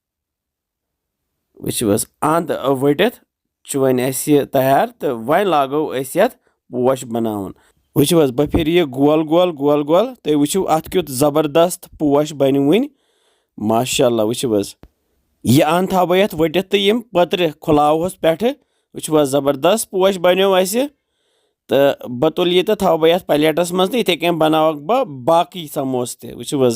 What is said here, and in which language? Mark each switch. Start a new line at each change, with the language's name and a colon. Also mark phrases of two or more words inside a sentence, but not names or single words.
Kashmiri: वुचो अंद वटित वन तैयार तो वन लागो यथ पोश बनावन वुचो बह फिर यह गोल गोल गोल गोल तो वुचो अत क्युत जबरदस्त पोश बन वन माशाअल्लाह वुचो यह अंद थो बह यथ वटित तो यम पत्र खुलावस पे वुचो जबरदस्त पोश बनो तो बह तुल ये थो बह यथ प्लेटस मज तो इथे कन बनावक बह बाकी समोस ते वुचो